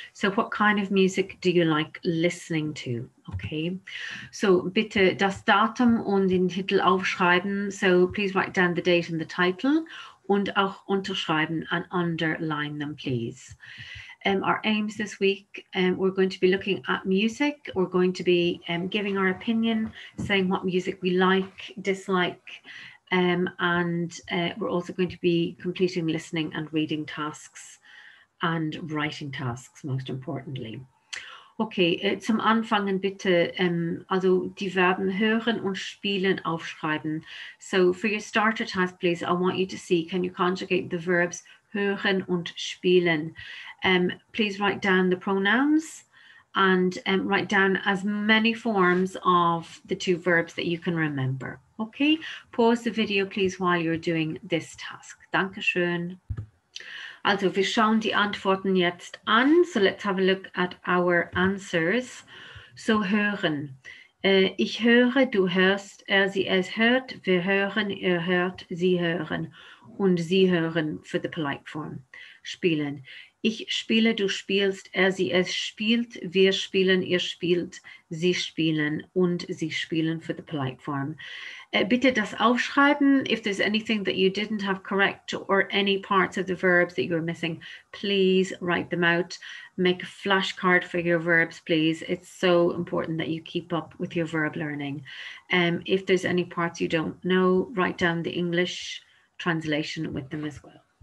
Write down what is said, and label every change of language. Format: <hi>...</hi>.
<en>So what kind of music do you like listening to?</en> <de>Okay, so bitte das Datum und den Titel aufschreiben.</de> <en>So please write down the date and the title</en> <de>und auch unterschreiben</de> <en>and underline them, please. Our aims this week, we're going to be looking at music. We're going to be giving our opinion, saying what music we like, dislike, and we're also going to be completing listening and reading tasks and writing tasks, most importantly.</en> <de>Okay, zum Anfangen bitte also die Verben hören und spielen aufschreiben.</de> <en>So for your starter task, please, I want you to see, can you conjugate the verbs</en> <de>hören und spielen?</de> <en>Please write down the pronouns and write down as many forms of the two verbs that you can remember. Okay, pause the video, please, while you're doing this task.</en> <de>Dankeschön. Also, wir schauen die Antworten jetzt an.</de> <en>So let's have a look at our answers.</en> <de>So hören. Ich höre, du hörst, er, sie, es hört, wir hören, ihr hört, sie hören und sie hören</de> <en>for the polite form.</en> <de>Spielen. Ich spiele, du spielst, er, sie, es spielt, wir spielen, ihr spielt, sie spielen und sie spielen</de> <en>for the polite form.</en> <de>Bitte das aufschreiben.</de> <en>If there's anything that you didn't have correct or any parts of the verbs that you're missing, please write them out. Make a flashcard for your verbs, please. It's so important that you keep up with your verb learning. If there's any parts you don't know, write down the English translation with them as well.</en>